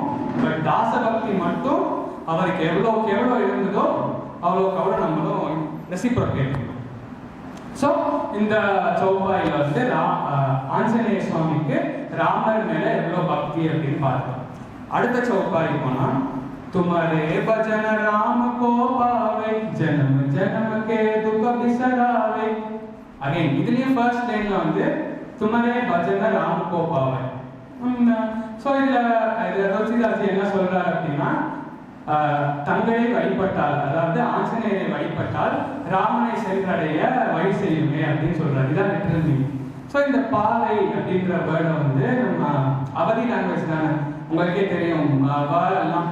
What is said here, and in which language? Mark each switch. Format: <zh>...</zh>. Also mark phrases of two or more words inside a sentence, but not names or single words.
<ta>பட் தாச பக்தி மட்டும் அவருக்கு எவ்வளோக்கு எவ்வளோ இருந்ததோ அவ்வளோக்கு அவ்வளோ நம்மளும் ரெசிப்ரோகேட் பண்ணணும். ஸோ இந்த சௌபாயில வந்து ஆஞ்சநேய சுவாமிக்கு ராமர் மேல எவ்வளோ பக்தி அப்படின்னு பார்த்தோம். அடுத்த சௌபாய் போனா,</ta> <awa>तुम्हारे भजन राम को पावे जन्म जन्म के दुख बिसरावे.</awa> <ta>अगेन இதுலயே</ta> <en>first line</en> <ta>வந்து</ta> <awa>तुम्हारे भजन राम को पावे.</awa> <ta>ஸோ இதுல துளசிதாஸ் என்ன சொல்றாரு அப்படின்னா, தங்களை வழிபட்டால், அதாவது ஆஞ்சநேயரை வழிபட்டால் ராமனை சென்றடைய வழி செய்யுமே அப்படின்னு சொல்றாரு. இதான்</ta> <en>literal meaning.</en> <ta>ஸோ இந்த பாவை அப்படின்ற வேர்டை வந்து நம்ம அவதி லாங்குவேஜ் தானே உங்களுக்கே தெரியும், எல்லாம்.</ta>